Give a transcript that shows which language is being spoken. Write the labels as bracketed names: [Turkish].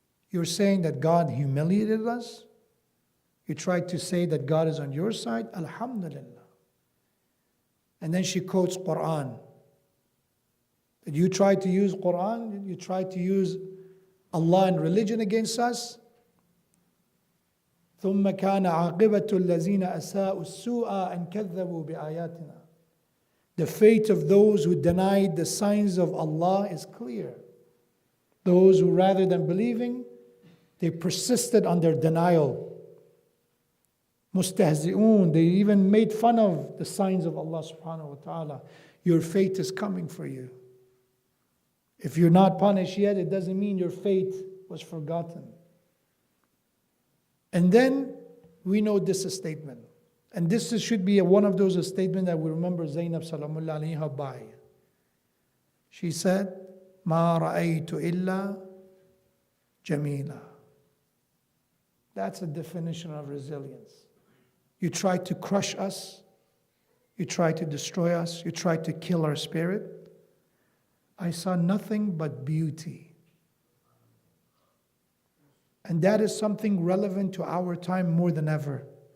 [English] You're saying that God humiliated us? You tried to say that God is on your side? Alhamdulillah. And then she quotes Quran. That you tried to use Quran, you tried to use Allah and religion against us. [Arabic] ثم كان عاقبة الذين أساءوا السوء أن كذبوا بآياتنا. [English] The fate of those who denied the signs of Allah is clear. Those who rather than believing, they persisted on their denial. Mustahzi'un, they even made fun of the signs of Allah subhanahu wa ta'ala. Your fate is coming for you. If you're not punished yet, it doesn't mean your fate was forgotten. And then we know this statement. And this should be one of those statements that we remember Zainab Salamullah alayha by. She said, [Arabic] مَا رَأَيْتُ إِلَّا جَمِيلًا. [English] That's a definition of resilience. You try to crush us. You try to destroy us. You try to kill our spirit. I saw nothing but beauty. And that is something relevant to our time more than ever.